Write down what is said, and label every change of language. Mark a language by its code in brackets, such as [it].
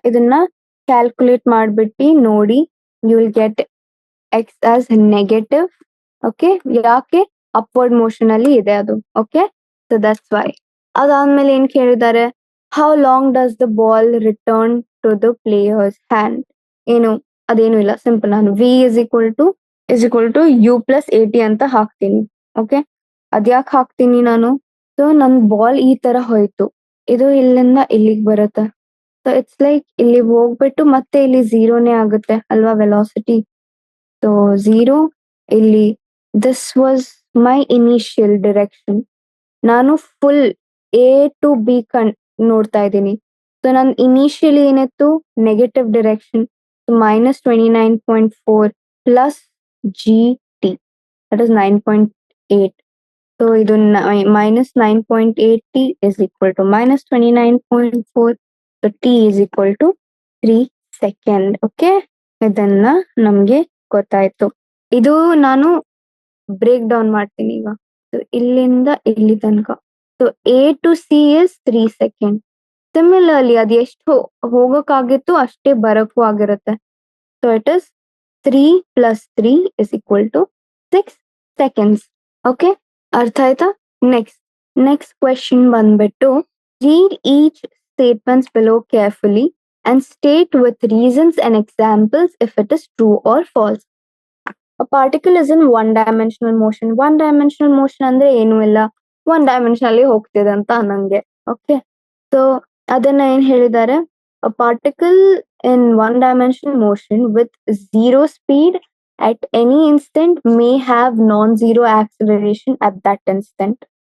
[kn] ಇದನ್ನ ಕ್ಯಾಲ್ಕುಲೇಟ್ ಮಾಡ್ಬಿಟ್ಟು ನೋಡಿ, [en] You will get x as negative. [kn] Okay. ಯಾಕೆ? ಅಪ್ವರ್ಡ್ ಮೋಷನ್ ಅಲ್ಲಿ ಇದೆ ಅದು. ಓಕೆ. [en] So that's why. [kn] ಅದಾದ್ಮೇಲೆ ಏನ್ ಕೇಳಿದ್ದಾರೆ, [en] How long does the ball return to the player's hand? [kn] ಏನು, ಅದೇನು ಇಲ್ಲ, ಸಿಂಪಲ್. [en] ನಾನು v is equal to u plus at [kn] ಅಂತ ಹಾಕ್ತೀನಿ. ಓಕೆ. ಅದ್ಯಾಕೆ ಹಾಕ್ತೀನಿ ನಾನು, ಸೊ ನನ್ ಬಾಲ್ ಈ ತರ ಹೋಯ್ತು, ಇದು ಇಲ್ಲಿಂದ ಇಲ್ಲಿಗೆ ಬರುತ್ತೆ, [en] so it's like [kn] ಇಲ್ಲಿ ಹೋಗ್ಬಿಟ್ಟು ಮತ್ತೆ ಇಲ್ಲಿ 0ನೇ ಆಗುತ್ತೆ ಅಲ್ವಾ ವೆಲಾಸಿಟಿ. [en] So 0 ಇಲ್ಲಿ, this was my initial direction. [kn] ನಾನು ಫುಲ್ ಎ ಟು ಬಿ ನೋಡ್ತಾ ಇದ್ದೀನಿ. ಸೊ ನನ್ ಇನಿಷಿಯಲಿ ಏನಿತ್ತು, negative direction, -29.4 plus GT, [en] That is 9.8. So ಇದು -9.8t is equal to -29.4. So t is equal to 3 second. Okay. [kn] ಇದನ್ನ ನಮ್ಗೆ ಗೊತ್ತಾಯ್ತು. ಇದು ನಾನು ಬ್ರೇಕ್ ಡೌನ್ ಮಾಡ್ತೀನಿ ಈಗ. [en] so [kn] ಇಲ್ಲಿಂದ ಇಲ್ಲಿ ತನಕ, [en] So A to C is 3 second. [kn] Similarly ಅದು ಎಷ್ಟು ಹೋಗೋಕ್ಕಾಗಿತ್ತು ಅಷ್ಟೇ ಬರಕ್ಕೂ ಆಗಿರುತ್ತೆ. [en] So it is 3 plus 3 is equal to 6 seconds. Okay. [kn] ಅರ್ಥ ಆಯ್ತಾ? [en] Next question ಬಂದ್ಬಿಟ್ಟು, read each statements below carefully and state with reasons and examples if it is true or false. A particle is in one-dimensional motion. [kn] One-dimensional motion ಅಂದ್ರೆ ಏನು ಇಲ್ಲ, one dimension ಅಲ್ಲಿ ಹೋಗ್ತಿದೆ ಅಂತ ಅನ್ನಂಗೆ. ಓಕೆ. ಸೊ ಅದನ್ನ ಏನ್ ಹೇಳಿದ್ದಾರೆ, [en] a particle in one-dimensional motion with zero speed at any instant may have non-zero acceleration at that instant.